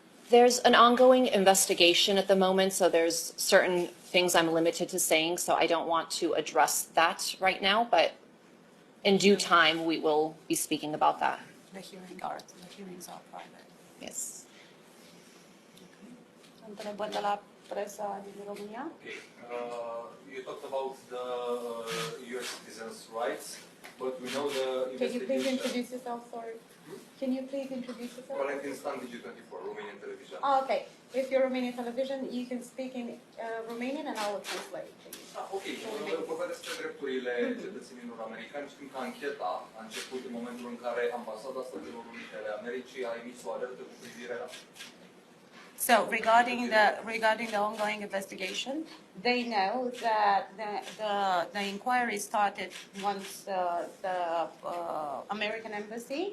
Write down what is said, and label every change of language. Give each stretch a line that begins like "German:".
English: There's an ongoing investigation at the moment, so there's certain things I'm limited to saying, so I don't want to address that right now, but In due time, we will be speaking about that. The hearings are private. Yes.
Romanian: Întrebări de la presa din România?
English: Okay. You talked about the US citizens' rights, but we know the Can you please investigation. introduce yourself? Sorry. Can you please introduce yourself? Valentin Stan, Digi24, Romanian television. Okay. If you're Romanian television, you can speak in Romanian and I will translate. Ok.
Romanian: Vorba despre drepturile cetățenilor americani. Știm că ancheta a început în momentul în care Ambasada Statelor Unite ale Americii a emis o alertă cu privire la...
English: So regarding the ongoing investigation, they know that the inquiry started once the American embassy